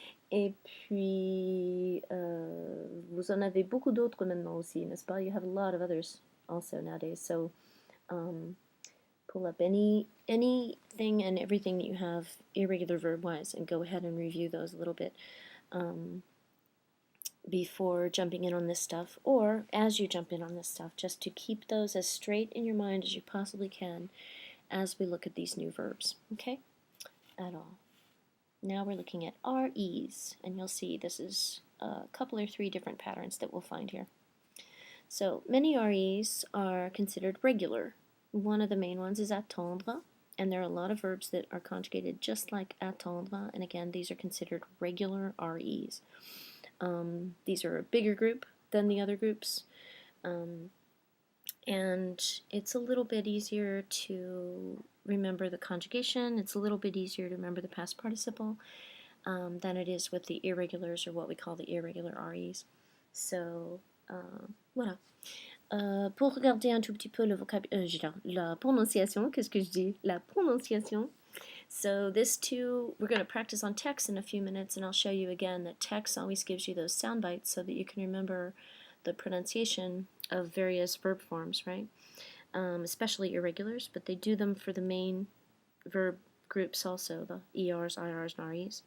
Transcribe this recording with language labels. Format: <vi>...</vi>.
<fr>Et puis, vous en avez beaucoup d'autres maintenant aussi, n'est-ce pas?</fr> <en>You have a lot of others also nowadays. So, pull up anything and everything that you have irregular verb-wise and go ahead and review those a little bit before jumping in on this stuff, or as you jump in on this stuff, just to keep those as straight in your mind as you possibly can as we look at these new verbs, okay? At all. Now we're looking at REs, and you'll see this is a couple or 3 different patterns that we'll find here. So many REs are considered regular. One of the main ones is attendre, and there are a lot of verbs that are conjugated just like attendre, and again, these are considered regular REs. These are a bigger group than the other groups, and it's a little bit easier to remember the conjugation. It's a little bit easier to remember the past participle than it is with the irregulars, or what we call the irregular REs. So, voilà.</en> <fr>Pour regarder un tout petit peu le la prononciation, qu'est-ce que je dis? La prononciation.</fr> <en>So this too, we're going to practice on text in a few minutes, and I'll show you again that text always gives you those sound bites so that you can remember the pronunciation of various verb forms, right? Especially irregulars, but they do them for the main verb groups also, the ERs, IRs, and REs.</en>